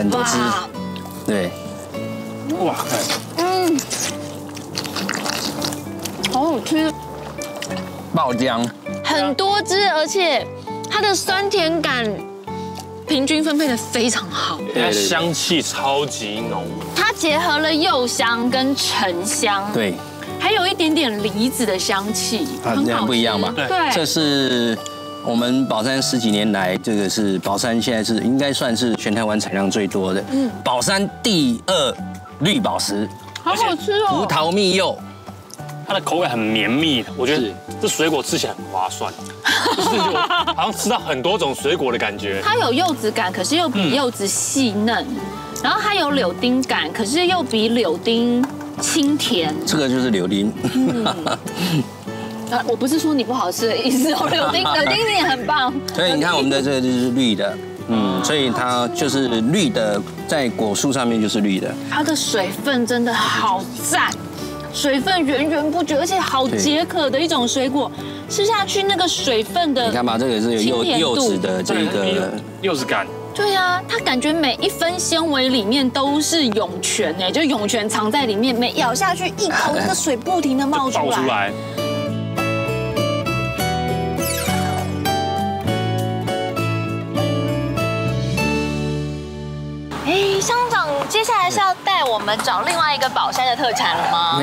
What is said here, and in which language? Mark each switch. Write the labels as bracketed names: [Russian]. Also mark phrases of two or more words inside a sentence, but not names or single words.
[Chinese] 很多汁，对。哇，好好吃，爆漿，很多汁，而且它的酸甜感平均分配的非常好，它香氣超級濃，它結合了柚香跟橙香，對，還有一點點梨子的香氣，很好吃，不一樣吧？對，這是。我們寶山10幾年來，這個是寶山現在是應該算是全台灣產量最多的。寶山第2綠寶石，好好吃哦。葡萄蜜柚，它的口味很綿密，我覺得這水果吃起來很划算，就是好像吃到很多種水果的感覺。它有柚子感，可是又比柚子細嫩，然後它有柳丁感，可是又比柳丁清甜。這個就是柳丁。我不是說你不好吃的意思哦，柳丁也很棒。所以你看我們的這個就是綠的，所以它就是綠的，在果樹上面就是綠的。它的水分真的好讚， 水分源源不絕，而且好解渴的一種水果，吃下去那個水分的，你看吧，這個是有柚子的這個柚子感。對啊，它感覺每一分纖維裡面都是湧泉哎，就湧泉藏在裡面，每咬下去一口，那個水不停的冒出來。乡長，接下來是要帶我們找另外一個寶山的特產了嗎？